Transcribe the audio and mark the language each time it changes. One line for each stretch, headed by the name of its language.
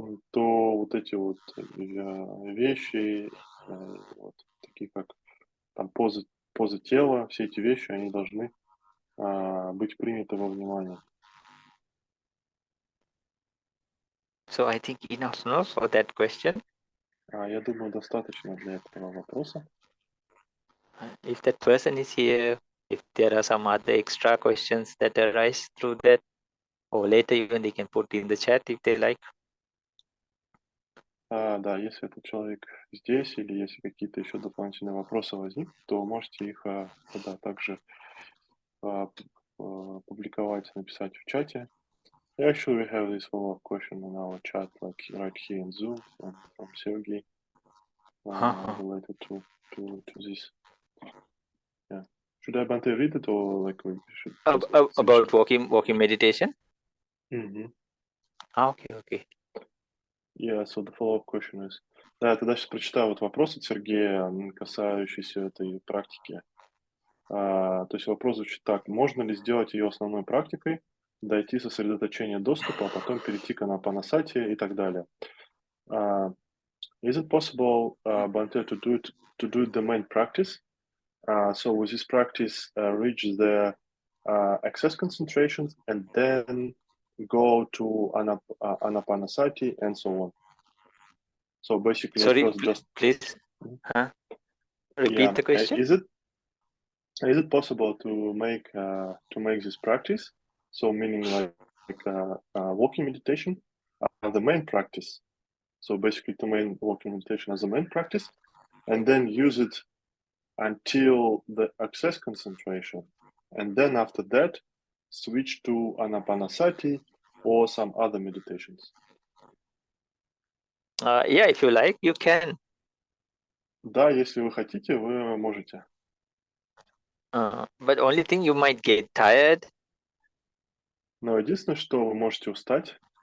Russian: то вот эти вот вещи, вот, такие как там позы тела, все эти вещи, они должны быть приняты во внимание.
English: So I think enough for that question.
Russian: Я думаю, достаточно для этого вопроса.
English: If that person is here, if there are some other extra questions that arise through that, or later even they can put in the chat if they like.
Russian: Да, если этот человек здесь или если какие-то еще дополнительные вопросы возникнут, то можете их тогда также публиковать, написать в чате.
English: Actually, we have this follow-up question in our chat, like right here in Zoom from Sergey, related to this. Yeah. Should I Bante read it or like we should About walking meditation? Mm-hmm. Okay. Yeah, so the follow-up question is...
Russian: Да, я тогда сейчас прочитаю вот вопрос от Сергея, касающийся этой практики. То есть вопрос звучит так. Можно ли сделать ее основной практикой, дойти сосредоточения доступа, а потом перейти к анапанасати и так далее?
English: Is it possible, Bante, to do the main practice? So with this practice, reach the excess concentrations and then go to anapanasati and so on. So basically, Sorry, first just please. Repeat the question. Is it possible to make this practice? So meaning like walking meditation, the main practice. So basically, to main walking meditation as the main practice, and then use it until the excess concentration, and then after that, switch to anapanasati or some other meditations. Yeah, if you like, you can.
Russian: Да, если вы хотите, вы можете.
English: But only thing, you might get tired.
Russian: Но единственное, что вы можете устать.